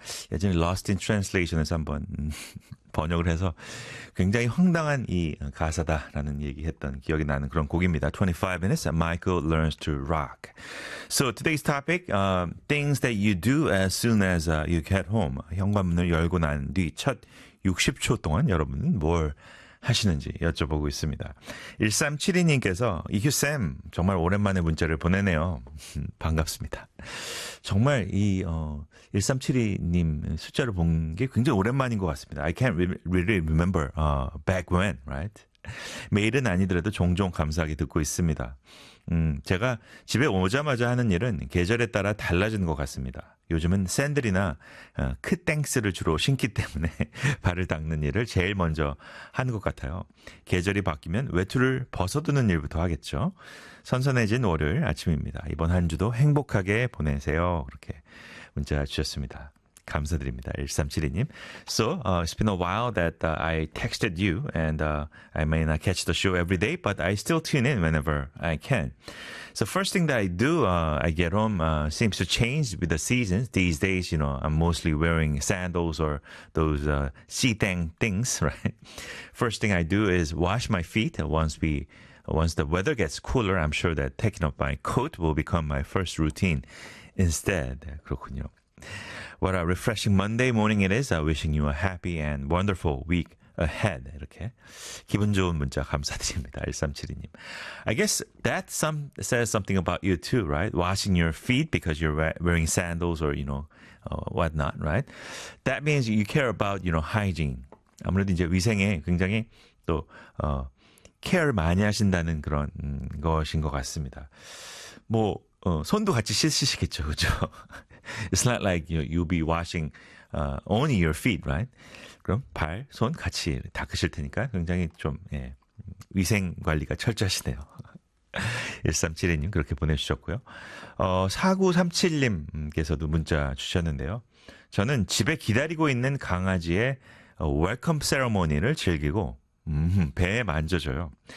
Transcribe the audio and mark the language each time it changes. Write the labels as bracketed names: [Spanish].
[Korean] 예전에 Lost in Translation에서 한번 번역을 해서 굉장히 황당한 이 가사다라는 얘기했던 기억이 나는 그런 곡입니다. [English] 25 minutes, Michael learns to rock. So today's topic, things that you do as soon as you get home. [Korean] 현관문을 열고 난 뒤 첫 60초 동안 여러분은 뭘 하시는지 여쭤보고 있습니다. 1372님께서 이규쌤 정말 오랜만에 문자를 보내네요. 반갑습니다. 정말 이 1372님 숫자를 본 게 굉장히 오랜만인 것 같습니다. [English] I can't really remember back when, right? [Korean] 매일은 아니더라도 종종 감사하게 듣고 있습니다. 제가 집에 오자마자 하는 일은 계절에 따라 달라지는 것 같습니다. 요즘은 샌들이나 크땡스를 주로 신기 때문에 발을 닦는 일을 제일 먼저 하는 것 같아요. 계절이 바뀌면 외투를 벗어두는 일부터 하겠죠. 선선해진 월요일 아침입니다. 이번 한 주도 행복하게 보내세요. 이렇게 문자 주셨습니다. 감사드립니다. 1372님. [English] So, it's been a while that I texted you and I may not catch the show every day, but I still tune in whenever I can. So, first thing that I do, I get home, seems to change with the seasons. These days, you know, I'm mostly wearing sandals or those seatang things, right? First thing I do is wash my feet once the weather gets cooler. I'm sure that taking off my coat will become my first routine instead. [Korean] 그렇군요. [English] What a refreshing Monday morning it is. Wishing you a happy and wonderful week ahead. [Korean] 이렇게 기분 좋은 문자 감사드립니다. 1372님. [English] I guess that says something about you too, right? Washing your feet because you're wearing sandals or, you know, whatnot, right? That means you care about, you know, hygiene. [Korean] 아무래도 이제 위생에 굉장히 또 care를 많이 하신다는 그런 것인 것 같습니다. 뭐 손도 같이 씻으시겠죠, 그죠? [English] It's not like you'll be washing only your feet, right? [Korean] 그럼 발, 손 같이 닦으실 테니까 굉장히 좀 예, 위생 관리가 철저하시네요. 1372님 그렇게 보내주셨고요. 4937님께서도 문자 주셨는데요. 저는 집에 기다리고 있는 강아지의 웰컴 세레모니를 즐기고 배에 만져줘요.